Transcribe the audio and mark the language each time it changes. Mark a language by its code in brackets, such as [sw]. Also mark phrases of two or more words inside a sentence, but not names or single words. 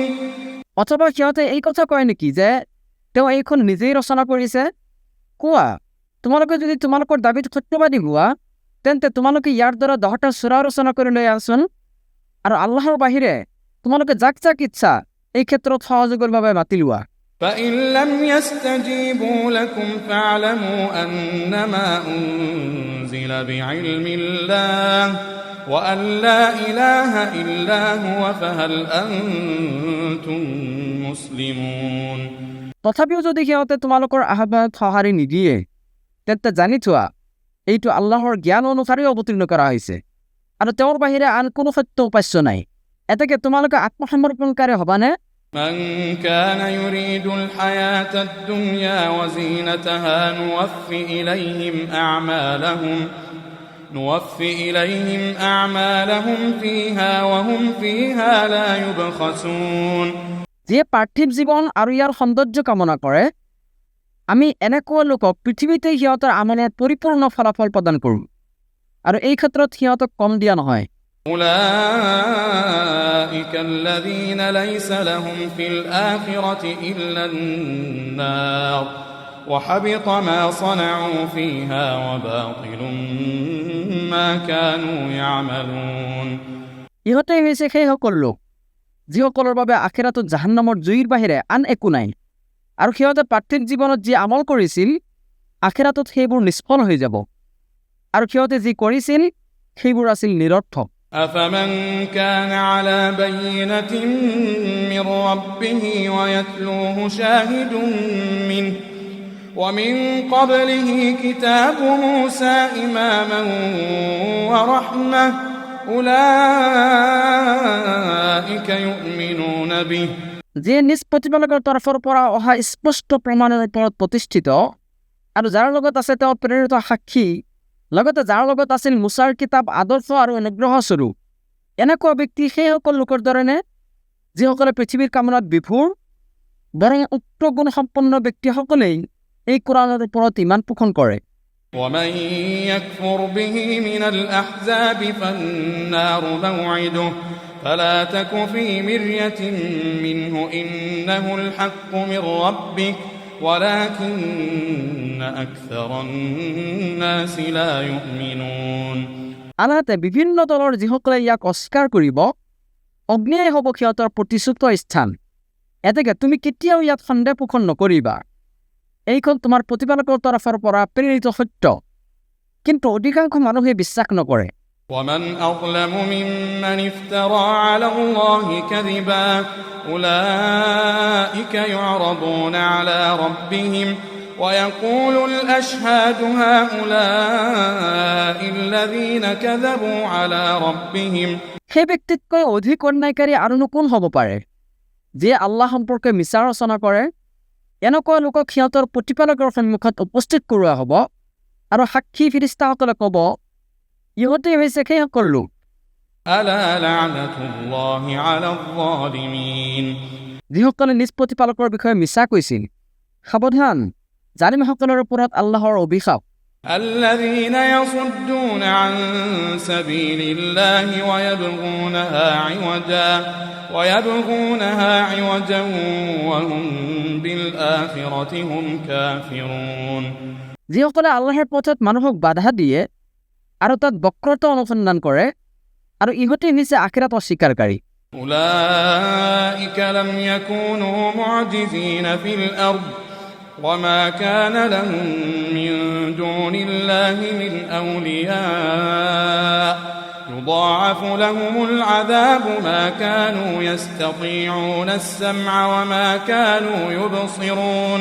[as] অথবা সিহঁতে এই কথা কয় নেকি যে তেওঁ এইখন নিজেই ৰচনা কৰিছে? কোৱা, তোমালোকে যদি তোমালোকৰ দাবীত সত্যবাদী হোৱা তেন্তে তোমালোকে ইয়াৰ দ্বাৰা 10টা সূৰা ৰচনা কৰি লৈ আছোন, আৰু আল্লাহৰ বাহিৰে তোমালোকে যাক যাক ইচ্ছা এই ক্ষেত্ৰত সহযোগৰ বাবে মাতি লোৱা। [ar] فإن لم يستجيبوا لكم فاعلموا أنما أنزل بعلم الله وأن لا إله إلا هو فهل أنتم مسلمون। [as] তথাপিও যদি সিহঁতে তোমালোকৰ আহ্বানত সঁহাৰি নিদিয়ে তেন্তে জানি থোৱা এইটো আল্লাহৰ জ্ঞান অনুসাৰে অৱতীৰ্ণ কৰা হৈছে আৰু তেওঁৰ বাহিৰে আন কোনো সত্য উপাস্য নাই। এতেকে তোমালোকে আত্মসমৰ্পণকাৰী হ'বানে? [ar] من كان يريد الحياة الدنيا وزينتها نوفي إليهم أعمالهم فيها وهم فيها لا يبخسون। [as] যিয়ে পাৰ্থিৱ জীৱন আৰু ইয়াৰ সৌন্দৰ্য কামনা কৰে আমি এনেকুৱা লোকক পৃথিৱীতে সিহঁতৰ আমানত পৰিপূৰ্ণ ফলাফল প্ৰদান কৰোঁ আৰু এই ক্ষেত্ৰত সিহঁতক কম দিয়া নহয়। [ar] أولئك الذين ليس لهم في الآخرة إلا النار وحبط ما صنعوا فيها وباطل ما كانوا يعملون। [as] ইহঁতেই হৈছে সেইসকল লোক যিসকলৰ বাবে আখিৰাতত জাহান্নামৰ জুইৰ বাহিৰে আন একো নাই, আৰু সিহঁতে পাৰ্থিৱ জীৱনত যি আমল কৰিছিল আখিৰাতত সেইবোৰ নিষ্ফল হৈ যাব, আৰু সিহঁতে যি কৰিছিল সেইবোৰ আছিল নিৰৰ্থক। [ar] أفمن كان على بينة من ربه ويتلوه شاهد منه ومن قبله كتاب موسى إماما ورحمة أولئك يؤمنون به। [as] যে নিজ প্ৰতিপালকৰ তৰফৰ পৰা অহা স্পষ্ট প্ৰমাণৰ ওপৰত প্ৰতিষ্ঠিত আৰু যাৰ লগত আছে তেওঁ প্ৰেৰিত সাক্ষী, লগতে যাৰ লগত আছিল মুছাৰ কিতাপ আদৰ্শ আৰু অনুগ্ৰহ স্বৰূপ, এনেকুৱা ব্যক্তি সেইসকল লোকৰ দৰেনে যিসকলে পৃথিৱীৰ কামনাত বিভোৰ? বৰং উক্ত গুণসম্পন্ন ব্যক্তিসকলেই এই কোৰাণৰ ওপৰত ইমান পোষণ কৰে। [ar] ومن يكفر به من الأحزاب فالنار موعده فلا تك في مرية منه إنه الحق من ربك ولكن أكثر الناس لا يؤمنون। [as] আনহাতে বিভিন্ন দলৰ যিসকলে ইয়াক অস্বীকাৰ কৰিব অগ্নিয়েই হ'ব সিহঁতৰ প্ৰতিশ্ৰুত স্থান, এতেকে তুমি কেতিয়াও ইয়াত সন্দেহ পোষণ নকৰিবা। এইখন তোমাৰ প্ৰতিপালকৰ তৰফৰ পৰা প্ৰেৰিত সত্য, কিন্তু অধিকাংশ মানুহে বিশ্বাস নকৰে। [ar] ومن أظلم ممن افترى على الله كذبا أولئك يعرضون على ربهم ويقول الأشهاد هؤلاء الذين كذبوا على ربهم [as] সেই ব্যক্তিতকৈ অধিক অন্যায়কাৰী আৰুনো কোন হ'ব পাৰে যিয়ে আল্লাহ সম্পৰ্কে মিছা ৰচনা কৰে? এনেকুৱা লোকক সিহঁতৰ প্ৰতিপালকৰ সন্মুখত উপস্থিত কৰোৱা হ'ব আৰু সাক্ষী ফিৰিষ্টাসকলে ক'ব, ইহঁতে হৈছে সেইসকল লোক। [ar] ألا لعنة الله على الظالمين [as] যিসকলে নিজ প্ৰতিপালকৰ বিষয়ে মিছা কৈছিল। সাৱধান, জালিমসকলৰ ওপৰত আল্লাহৰ অভিশাপ। [ar] الذين يصدون عن سبيل الله ويبغونها عوجا وهم بالآخرة هم كافرون [as] যিসকলে আল্লাহৰ পথত মানুহক বাধা দিয়ে আৰু তাত বক্ৰতা অনুসন্ধান কৰে আৰু ইহঁতে হৈছে আখিৰাত অস্বীকাৰকাৰী। [ar] أولئك لم يكونوا معجزين في الأرض وما كان لهم من دون الله من أولياء يضاعف لهم العذاب ما كانوا يستطيعون السمع وما كانوا يبصرون